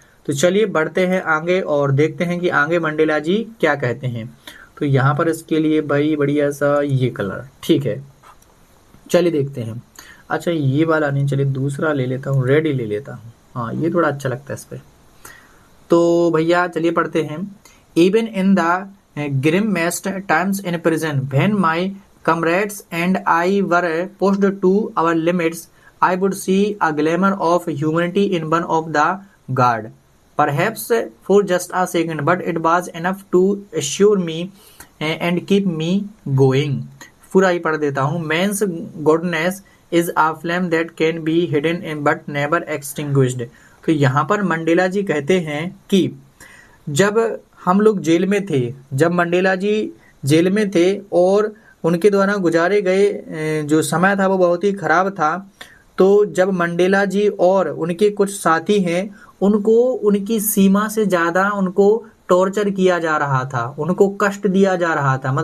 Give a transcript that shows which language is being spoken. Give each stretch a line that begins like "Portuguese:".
Hindi: तो चलिए बढ़ते हैं आगे और देखते हैं कि आगे मंडेला जी क्या कहते हैं। तो यहाँ पर इसके लिए भाई बढ़िया सा ये कलर, ठीक है। चलिए देखते हैं। अच्छा ये वाला नहीं, चलिए दूसरा ले लेता हूँ, रेड ही ले लेता हूँ। हाँ ये थोड़ा अच्छा लगता है इस पर। तो भैया चलिए पढ़ते हैं।
English: Even in the grimmest times in prison, when my comrades and I were pushed to our limits, I would see a glimmer of humanity in one of the guard, perhaps for just a second, but it was enough to assure me and keep me going।
Hindi: पूरा ही पढ़ देता हूँ।
English: Man's goodness is a flame that can be hidden but never extinguished।
Hindi: तो यहाँ पर Mandela जी कहते हैं कि जब हम लोग जेल में थे, जब मंडेला जी जेल में थे और उनके द्वारा गुजारे गए जो समय था वो बहुत ही खराब था, तो जब मंडेला जी और उनके कुछ साथी हैं उनको उनकी सीमा से ज़्यादा उनको टॉर्चर किया जा रहा था, उनको कष्ट दिया जा रहा था।